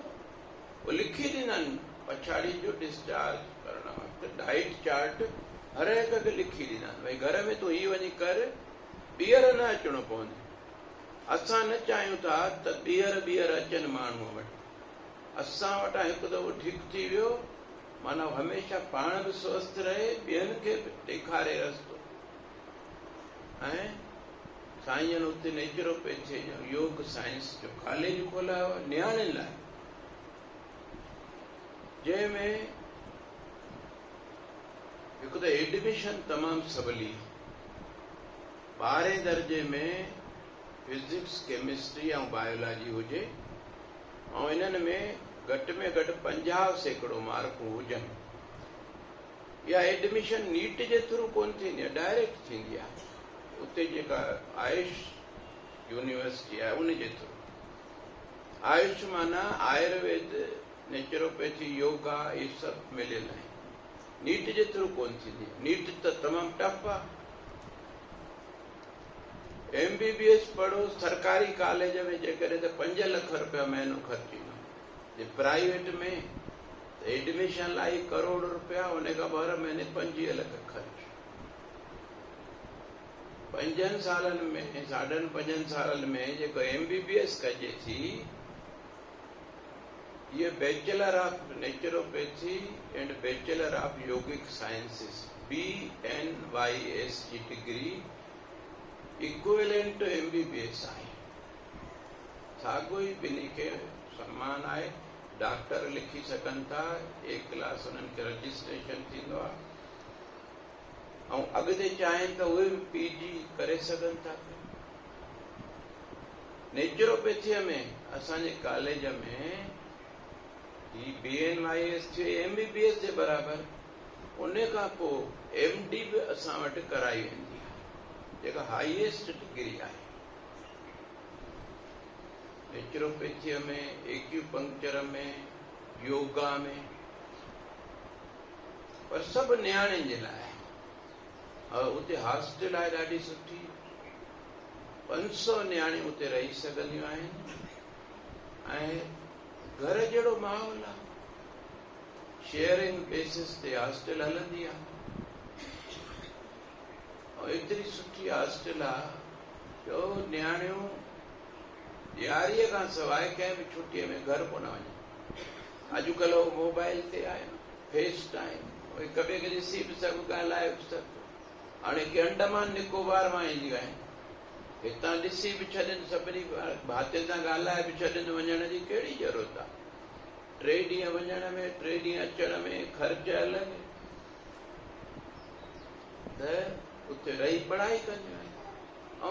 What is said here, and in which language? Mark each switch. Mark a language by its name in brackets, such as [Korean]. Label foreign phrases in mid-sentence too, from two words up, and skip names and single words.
[Sindhi] उहो लिखी ॾींदा आहिनि पछाड़ी जो डिस्चार्ज करण वक़्तु डाइट चार्ट हर हिक खे लिखी ॾींदा आहिनि, भई घर में तूं हीअ वञी कर, ॿीहर न अचिणो पवंदो। असां न चाहियूं था त ॿीहर अचनि माण्हूअ वटि। असां वटां हिकु दफ़ो ठीकु थी वियो, माना हमेशह पाण बि स्वस्थ रहे, ॿियनि खे बि ॾेखारे रस्तो। ऐं साईं उते नेचुरोपैथी जो, योग साइंस जो कॉलेज खोलायो आहे नियाणियुनि लाइ, जंहिंमें हिकु त एडमिशन तमामु सवली, 12हें दर्जे में फिजिक्स, केमिस्ट्री ऐं बायोलॉजी हुजे, ऐं इन्हनि में घटि में घटि 50% मार्कूं हुजनि। इहा एडमिशन नीट जे थ्रू कोन थींदी आहे, डायरेक्ट थींदी आहे। उते जेका आयुष यूनिवर्सिटी आहे उन जे थ्रू। आयुष माना आयुर्वेद, नेचुरोपैथी, योगा, इहे सभु मिलियल आहिनि। नीट जे थ्रू कोन थींदी। नीट त तमामु टफ आहे। MBBS पढ़ो सरकारी कॉलेज में जेकॾहिं त 5 लख रुपया महीनो ख़र्च ईंदो। जे प्राइवेट में एडमिशन लाइ 1 करोड़ रुपया, उन खां हर महीने 25 लख ख़र्च। 5 सालनि में, 5.5 सालनि में जेको MBBS कजे थी, [English] ये Bachelor of Naturopathy and Bachelor of Yogic Sciences BNYS जी degree equivalent MBBS आहे। [Sindhi] साॻियो ई ॿिन्ही खे समान आहे। डॉक्टर लिखी सघनि था, 1 क्लास उन्हनि खे रजिस्ट्रेशन थींदो आहे, ऐं अॻिते चाहिनि त उहे बि PG करे सघनि था। नेचुरोपैथीअ में असांजे कॉलेज में ही BNYS MBBS जे बराबरि, उन खां पोइ MD बि असां वटि कराई वेंदी आहे, जेका हाईएस्ट डिग्री आहे। नेचुरोपैथीअ में, एक्यूपंक्चर में, योगा में, पर सभु नियाणियुनि जे लाइ। और उते हॉस्टल आहे ॾाढी सुठी, 500 नियाणियूं उते रही सघंदियूं आहिनि, ऐं घर जहिड़ो माहौल आहे। [English] sharing basis [Sindhi] ते हॉस्टल हलंदी आहे, और एतिरी सुठी हॉस्टल आहे जो नियाणियूं ॾियारीअ खां सवाइ कंहिं बि छुटीअ में घर कोन वञनि। अॼुकल्ह मोबाइल ते आहे फेस टाइम, हिक ॿिए खे ॾिसी बि सघूं, ॻाल्हाए बि सघूं। हाणे के अंडमान निकोबार मां ईंदियूं आहिनि, हितां ॾिसी बि छॾनि, सभिनी भातियुनि सां ॻाल्हाए बि छॾनि, वञण जी कहिड़ी ज़रूरत आहे। 3 ॾींहं वञण में, 3 ॾींहं अचण में ख़र्च अलॻि, त उते रही पढ़ाई कंदियूं आहिनि।